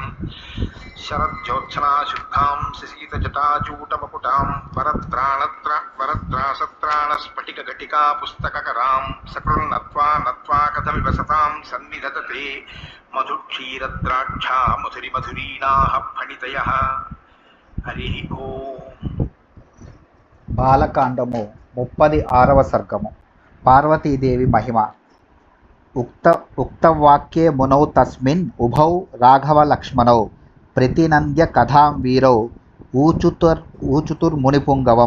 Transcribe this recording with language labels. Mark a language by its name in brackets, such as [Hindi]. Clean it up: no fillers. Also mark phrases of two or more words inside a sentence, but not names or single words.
[Sanskrit] शरज्योत्सनाशुद्धां शशीतजटाजूटमकुटां वरत्रासत्राणस्फटिकघटिका पुस्तककरां सकृन्नत्वा नत्वा कथमिव सतां सन्निधत्ते मधुक्षीरद्राक्षा मधुरिमधुरीणाः फणितयः। हरिः ओम्। [Telugu] బాలకాండము 36వ సర్గము. పార్వతీదేవి మహిమ. [Sanskrit] ఉక్తవాక్యే మునౌ తస్మిన్ ఉభౌ రాఘవ లక్ష్మణౌ ప్రతినంద్య కథాం వీరౌ ఊచుతుర్మునిపుంగవం.